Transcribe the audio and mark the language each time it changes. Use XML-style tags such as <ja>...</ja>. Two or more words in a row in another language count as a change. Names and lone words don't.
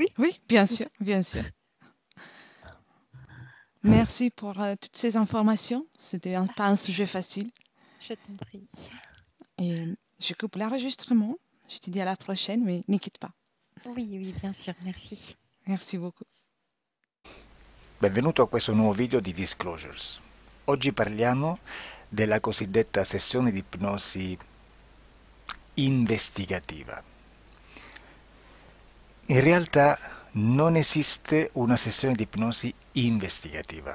<fr>Oui, bien sûr, bien sûr. Merci pour toutes ces informations. C'était pas un sujet facile. Je t'en prie. Et je coupe l'enregistrement. Je te dis à la prochaine, mais ne quitte pas. Oui, oui, bien sûr, merci. Merci beaucoup.</fr> <it>Benvenuto a questo nuovo video di Disclosures. Oggi parliamo della cosiddetta sessione di ipnosi investigativa. In realtà non esiste una sessione di ipnosi investigativa.</it>